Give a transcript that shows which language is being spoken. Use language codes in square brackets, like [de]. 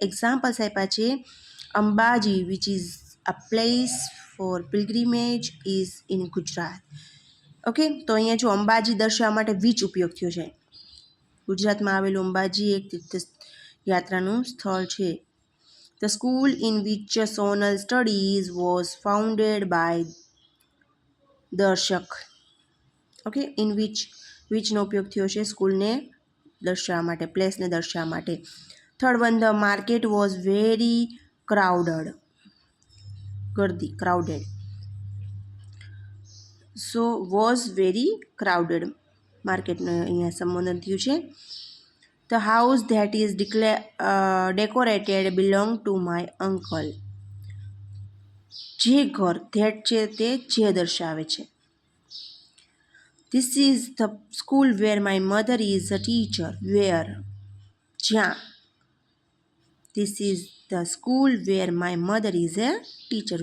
[en] Examples આપ્યા છે. Ambaji which is a place for pilgrimage is in Gujarat. [gu] Okay, તો અહીંયા જો અંબાજી દર્શાવવા માટે વિચ ઉપયોગ થયો છે. ગુજરાતમાં આવેલું અંબાજી એક તીર્થયાત્રાનું સ્થળ છે. [en] The school in which Sonal studies was founded by Darshak. [gu] ઓકે, ઇન વિચનો ઉપયોગ થયો છે સ્કૂલને દર્શાવવા માટે, પ્લેસને દર્શાવવા માટે. [en] Third one, the market was very crowded. ગર્દી, crowded. [gu] So was very crowded, માર્કેટને અહીંયા સંબોધન થયું છે. [en] The house that is decorated belong to my uncle. જે ઘર, that છે તે જે દર્શાવે છે. This is the school where my mother is a teacher. Where, જ્યાં. This is the school where my mother is a teacher.